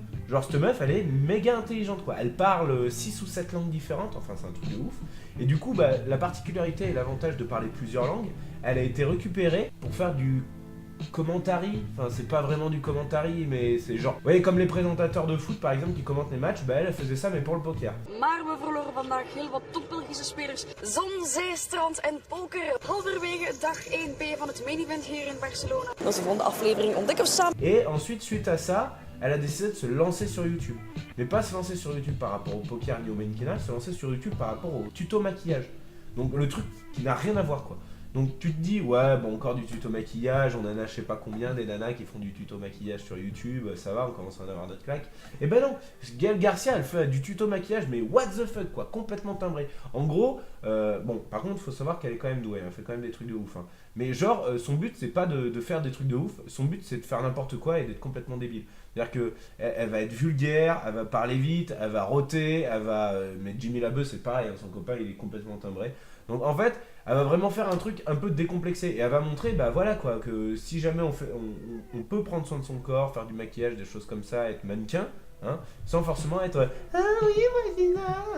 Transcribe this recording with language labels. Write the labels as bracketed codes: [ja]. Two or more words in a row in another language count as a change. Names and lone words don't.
[fr] Genre cette meuf elle est méga intelligente quoi. Elle parle 6 ou 7 langues différentes, enfin c'est un truc de ouf. Et du coup la particularité et l'avantage de parler plusieurs langues, elle a été récupérée pour faire du commentary, enfin c'est pas vraiment du commentary mais c'est genre, vous voyez comme les présentateurs de foot par exemple qui commentent les matchs, elle faisait ça mais pour le poker. [nl] Maar we verloren vandaag heel wat top-Belgische spelers. Zon, zee, strand en poker. Halverwege dag 1B van het main event hier in Barcelona. Onze volgende aflevering ontdekken we samen. [fr] Et ensuite suite à ça, elle a décidé de se lancer sur YouTube. Mais pas se lancer sur YouTube par rapport au poker ni au mannequinat, se lancer sur YouTube par rapport au tuto maquillage. Donc le truc qui n'a rien à voir quoi. Donc tu te dis, ouais, bon, encore du tuto maquillage, on en a je sais pas combien des nanas qui font du tuto maquillage sur YouTube, ça va, on commence à en avoir notre claque. Et ben non, Gaël Garcia, elle fait du tuto maquillage, mais [en] what the fuck, [fr] quoi, complètement timbré. En gros, bon, par contre, faut savoir qu'elle est quand même douée, elle fait quand même des trucs de ouf. Hein. Mais genre, son but, c'est pas de faire des trucs de ouf, son but, c'est de faire n'importe quoi et d'être complètement débile. C'est-à-dire que elle va être vulgaire, elle va parler vite, elle va rôter, elle va... mais Jimmy Labeu, c'est pareil, hein, son copain, il est complètement timbré. Donc en fait, elle va vraiment faire un truc un peu décomplexé et elle va montrer, bah voilà quoi, que si jamais on peut prendre soin de son corps, faire du maquillage, des choses comme ça, être mannequin, hein, sans forcément être ah oui moi c'est ça.